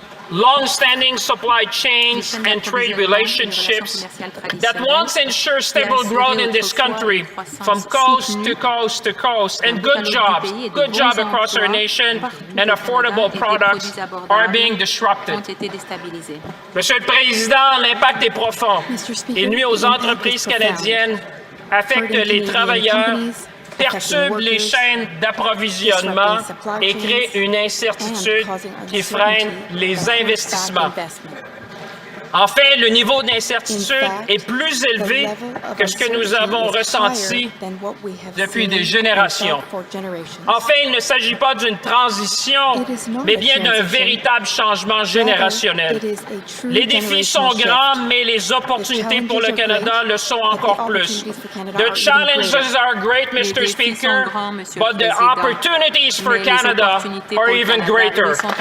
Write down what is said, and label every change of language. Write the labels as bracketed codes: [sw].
[en] Long-standing supply chains and trade relationships that once ensured stable growth in this country from coast to coast to coast, and good jobs across our nation, and affordable products are being disrupted. [fr] Monsieur le Président, l'impact est profond. Il nuit aux entreprises canadiennes, affecte les travailleurs, perturbe les chaînes d'approvisionnement et crée une incertitude qui freine les investissements. En fait, le niveau d'incertitude est plus élevé que ce que nous avons ressenti depuis des générations. En fait, il ne s'agit pas d'une transition, mais bien d'un véritable changement générationnel. Les défis sont grands, mais les opportunités pour le Canada le sont encore plus. [en] The challenges are great, Mr. Speaker, but the opportunities for Canada are even greater.